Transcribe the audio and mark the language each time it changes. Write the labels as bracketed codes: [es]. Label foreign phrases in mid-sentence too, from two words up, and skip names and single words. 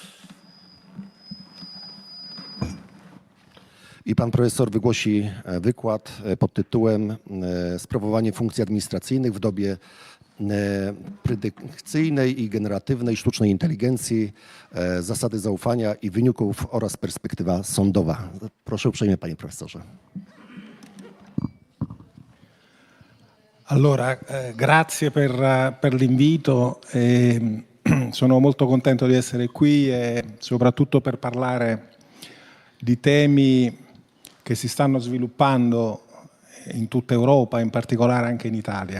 [pl] I pan profesor wygłosi wykład pod tytułem Sprawowanie funkcji administracyjnych w dobie predykcyjnej i generatywnej sztucznej inteligencji, zasady zaufania i wyników oraz perspektywa sądowa. Proszę uprzejmie, panie profesorze. [it] Allora, grazie per l'invito. Sono molto contento di essere qui e soprattutto per parlare di temi che si stanno sviluppando in tutta Europa, in particolare anche in Italia.